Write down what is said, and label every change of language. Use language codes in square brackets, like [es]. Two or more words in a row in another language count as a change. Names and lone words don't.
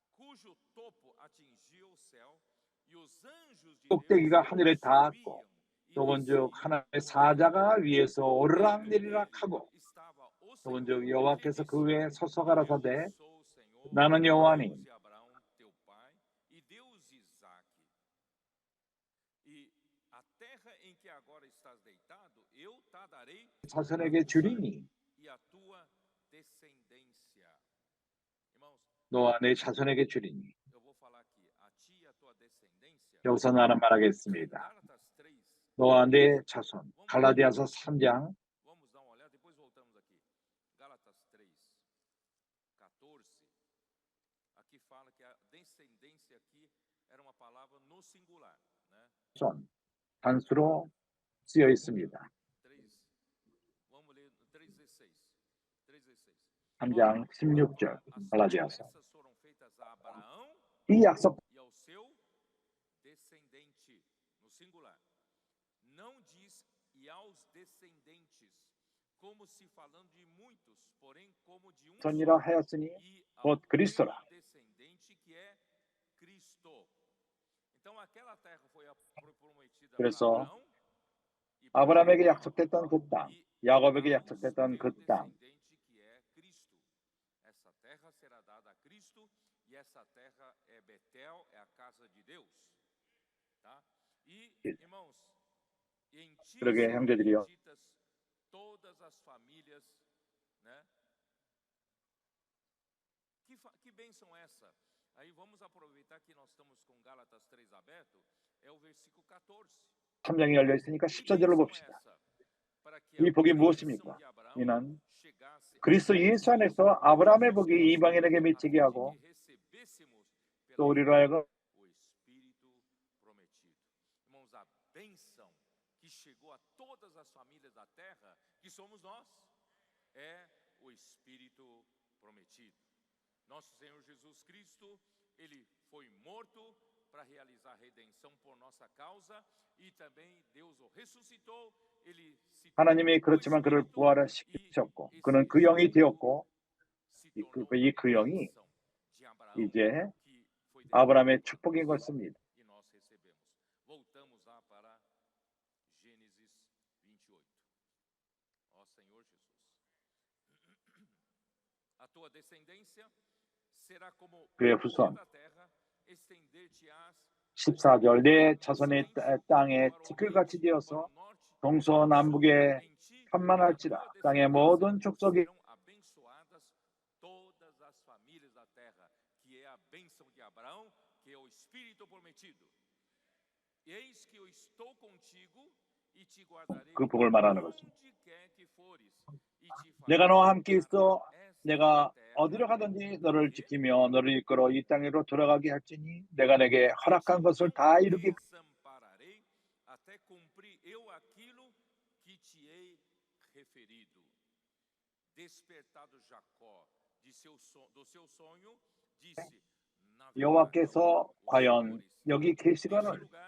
[pt] cujo topo atingia o céu, e os anjos de [ko] 꼭대기가 [pt] Deus [ko] 하늘에 닿았고 [pt] subiam e [ko] 또 본즉 [pt] desciam. [ko] 하나님의 사자가 위에서 [pt] Dentro [ko] 오르락내리락 [pt] dele [ko] 하고 [pt] estava o [ko] 또 [pt] Senhor, [ko] 본즉 [pt] que [ko] 여호와께서 그 [pt] disse: [ko] 위에 서서 가라사대 [pt] Eu sou o Senhor, [ko] 나는 여호와니 [pt] Deus de Abraão, teu pai, e Deus de Isaque. E a terra em que agora estás deitado, eu te darei a [ko] 자손에게 [pt] ti [ko] 주리니 [pt] e a tua descendência. Irmãos, [ko] 너와 내 자손에게 주리니. [pt] eu vou falar aqui, a ti e a tua descendência. [ko] 여기서 나는 [pt] Em [ko] 말하겠습니다. [pt] Gálatas 3, [ko] 너와 내 자손. 갈라디아서 3장 [pt] vamos dar uma olhada, depois voltamos aqui. Gálatas 3, 14. Aqui fala que a descendência aqui era uma palavra no singular, né? [ko] 자손 단수로 쓰여 있습니다. [pt] 3, vamos ler 3:16. 3:16. [ko] 3장 16절 [pt] As [ko] 갈라디아서. [pt] promessas foram feitas a Abraão [ko] 이 약속 [pt] e ao seu descendente, no singular. Não diz e aos descendentes, como se falando de muitos, porém como de um só, [ko] 선이라 하였으니 [pt] e ao [ko] 곧 [pt] teu [ko] 그리스도라. [pt] descendente que é Cristo. Então aquela terra foi prometida para [ko] 그래서 [pt] Abraão e para [ko] 아브라함에게 [pt] Jacó, [ko] 약속됐던 그 땅, [pt] e [ko] 야곱에게 [pt] aos [ko] 약속됐던 [pt] teu [ko] 그 땅, [pt] descendente que é Cristo. Essa terra será dada a Cristo, e essa terra é Betel, é a casa de Deus. Tá? E, irmãos, em ti [ko] 그러게 [pt] serão [ko] 형제들이여. [pt] benditas todas as famílias, né? Que bênção essa? Aí vamos aproveitar que nós estamos com Gálatas 3 aberto, é o versículo 14. [ko] 3장이 열려 있으니까 [pt] Que [ko] 14절을 [pt] bênção [ko] 봅시다. [pt] essa? Para que a [ko] 이 복이 [pt] bênção [ko] 무엇입니까? [pt] de Abraão [ko] 이는 [pt] chegasse a [ko] 그리스도 [pt] todos [ko] 예수 [pt] nós, [ko] 안에서 아브라함의 복이 이방인에게 [pt] a fim [ko] 미치게 [pt] de [ko] 하고 [pt] que recebêssemos [ko] 또 [pt] pela [ko] 우리로 [pt] fé [ko] 하여금 [pt] o Espírito prometido. Irmãos, a bênção que chegou a todas as famílias da terra, que somos nós, é o Espírito prometido. Nosso Senhor Jesus Cristo, ele foi morto para realizar a redenção por nossa causa, e também Deus o ressuscitou. Ele se [ko] 하나님이 [pt] tornou o [ko] 그렇지만 그를 [pt] Espírito, [ko] 부활시키셨고 [pt] e [ko] 그는 [pt] esse [ko] 그 영이 [pt] Espírito [ko] 되었고 [pt] se [ko] 이 [pt] tornou [ko] 그 [pt] a [ko] 영이 [pt] bênção de Abraão, [ko] 이제 [pt] que foi derramada [ko] 아브라함의 [pt] para [ko] 축복인 [pt] nós, [ko] 것입니다. [pt] e nós recebemos. Voltamos lá para Gênesis 28. Ó Senhor Jesus, a tua descendência será como [ko] 그의 [pt] o pó [ko] 후손 [pt] da terra, estender-te-ás [ko] 14절 내 자손의 땅에 티끌같이 되어서 동서남북에 편만할지라 땅의 모든 족속이 [pt] serão abençoadas todas as famílias da terra, que é a bênção de Abraão, que é o Espírito prometido. Eis que eu estou contigo e te guardarei [ko] 그 복을 말하는 것입니다. [pt] onde quer que fores, e te [ko] 내가 [pt] farei [ko] 너와 함께 [pt] entrar [ko] 있어 [pt] esta [ko] 내가 [pt] terra. [ko] 어디로 가든지 너를 지키며 너를 이끌어 이 땅으로 돌아가게 할지니 내가 내게 허락한 것을 다 이루게 [pt] Desampararei até cumprir eu aquilo que te hei referido. Despertado Jacó do seu sonho, disse: Na verdade, [ko] 여호와께서 [pt] o [ko] 과연 [pt] Senhor está [ko] 여기 [pt] neste [ko] 계시거늘 [pt] lugar,